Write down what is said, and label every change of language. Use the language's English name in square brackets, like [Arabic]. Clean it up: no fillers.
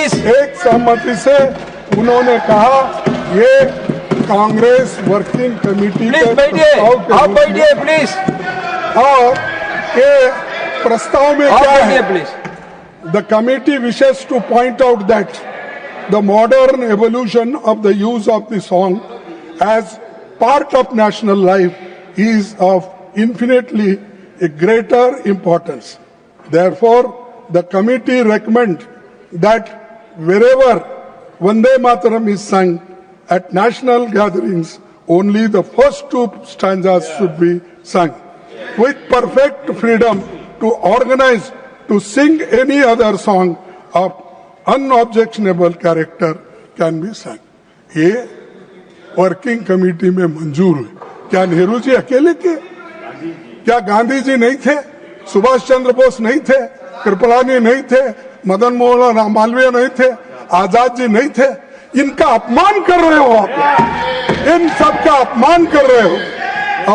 [Hindi] एक सहमति से उन्होंने कहा ये कांग्रेस वर्किंग कमेटी के प्रस्ताव के और ये प्रस्ताव में क्या है? [English] The committee wishes to point out that the modern evolution of the use of the song as part of national life is of infinitely a greater importance. Therefore, the committee recommends that wherever Vande Mataram is sung at national gatherings, only the first two stanzas should be sung. With perfect freedom to organize to sing any other song of unobjectionable character can be sung. [Hindi] ये working committee में मंजूर हुई। क्या नेहरू जी अकेले थे? क्या गांधी जी नहीं थे? सुभाष चंद्र बोस नहीं थे? कृपलानी नहीं थे? मदन मोहन मालवीय नहीं थे? आजाद जी नहीं थे? इनका अपमान कर रहे हो आप, इन सब का अपमान कर रहे हो।